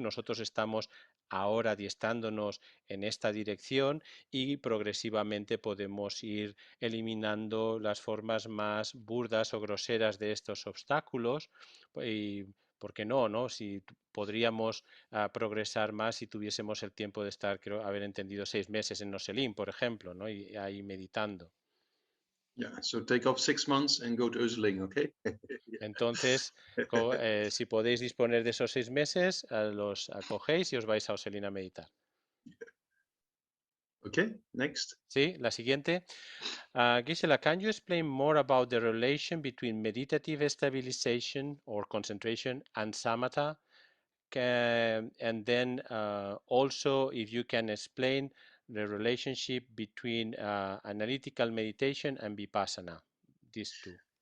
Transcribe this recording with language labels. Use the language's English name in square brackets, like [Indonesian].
[Spanish] Nosotros estamos ahora adiestrándonos en esta dirección y progresivamente podemos ir eliminando las formas más burdas o groseras de estos obstáculos. Y, ¿por qué no, no? Si podríamos progresar más si tuviésemos el tiempo de estar, creo haber entendido, 6 meses en Noselín, por ejemplo, ¿no?, y ahí meditando. [English] Yeah, so take off 6 months and go to Euseling, okay? [Spanish] Entonces, si podéis disponer de esos 6 meses, los acogéis y os vais a Euseling a meditar. [English] Okay, next. [Spanish] Sí, la siguiente. [English] Gisela, can you explain more about the relation between meditative stabilization or concentration and samatha? And then also, if you can explain the relationship between analytical meditation and vipassana, these two.